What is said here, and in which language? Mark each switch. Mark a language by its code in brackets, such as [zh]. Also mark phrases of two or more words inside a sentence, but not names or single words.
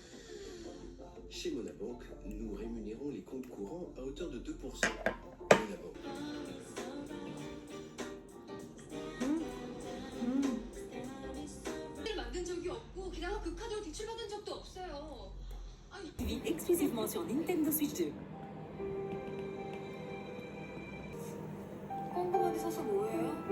[fr] Chez Monabank, nous rémunérons les comptes courants à hauteur de 2%. Monabank. [ko] 만든 적이 없고 게다가 그 카드로 대출받은 적도 없어요. 아니 [fr] Vit exclusivement sur Nintendo Switch 2. [ko] 꼼꼼하게 사서 뭐해요?